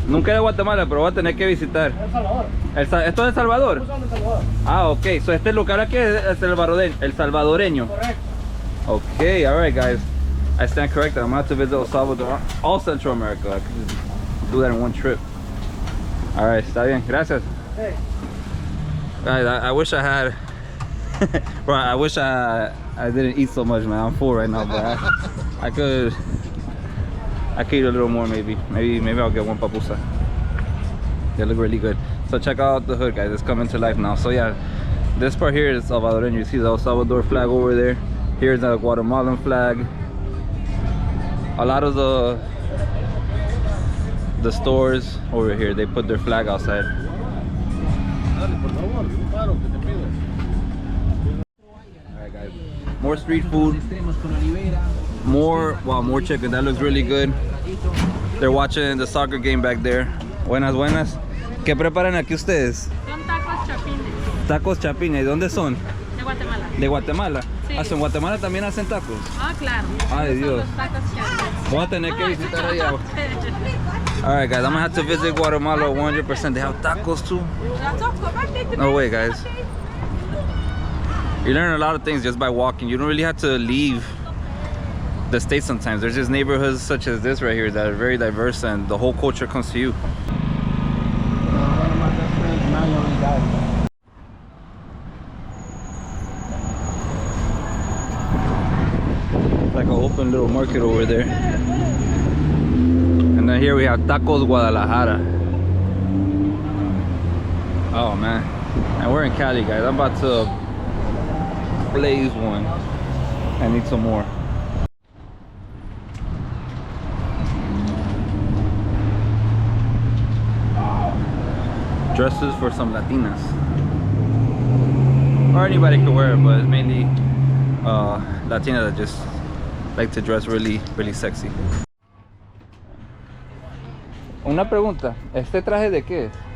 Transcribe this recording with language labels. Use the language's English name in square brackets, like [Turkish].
[Spanish] Nunca he ido a Guatemala, pero voy a tener que visitar. El Salvador. ¿Esto es El Salvador? Son de Salvador. Ah, ok. So este lugar aquí es el salvadoreño. Correcto. [English] Okay, alright, guys. I stand corrected. I'm gonna have to visit El Salvador, all Central America. I can just do that in one trip. Alright, [Spanish] está bien. Gracias. [English] Hey. Guys, I wish I had. Bro, I wish I didn't eat so much, man. I'm full right now, but I could eat a little more, maybe I'll get one papusa. They look really good. So check out the hood, guys. It's coming to life now. So yeah, this part here is Salvadoran. You see the El Salvador flag over there. Here's the Guatemalan flag. A lot of the stores over here, they put their flag outside. Alright, guys, more street food, more chicken. That looks really good. They're watching the soccer game back there. [Spanish] Buenas, buenas. ¿Qué preparan aquí ustedes? Son tacos chapines. Tacos chapines. ¿De dónde son? De Guatemala. ¿De Guatemala? Sí. ¿Ah, en Guatemala también hacen tacos? Ah, claro. Ay, Esos Dios. son los tacos chapines. Voy a tener que visitar allá. [English] Alright, guys, I'm gonna have to visit Guatemala 100%. They have tacos too. No way, guys. You learn a lot of things just by walking. You don't really have to leave the state sometimes. There's just neighborhoods such as this right here that are very diverse, and the whole culture comes to you. One of my best friends, Manuel, he died. Like an open little market over there. And then here we have Tacos Guadalajara. Oh man. And we're in Cali, guys. I'm about to blaze one. I need some more. Dresses for some Latinas. Or anybody can wear it, but it's mainly Latinas that just like to dress really sexy. [Spanish] Una pregunta, ¿este traje de qué es?